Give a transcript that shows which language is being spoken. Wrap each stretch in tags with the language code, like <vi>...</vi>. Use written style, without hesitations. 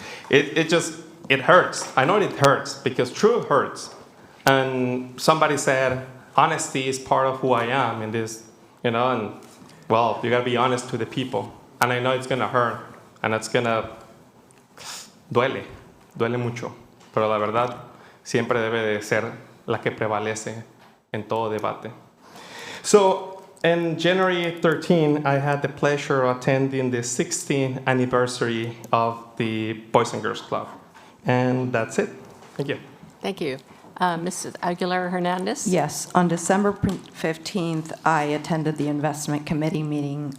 <en>It hurts. I know it hurts because truth hurts. And somebody said, honesty is part of who I am in this, and well, you gotta be honest to the people. And I know it's gonna hurt, and it's gonna</en> <es>duele mucho. Pero la verdad siempre debe de ser la que prevalece en todo debate.</es> <en>So, on January 13, I had the pleasure of attending the 16th anniversary of the Boys and Girls Club. And that's it. Thank you. Thank you. Mrs. Aguilera Hernandez? Yes, on December 15th, I attended the investment committee meeting.</en>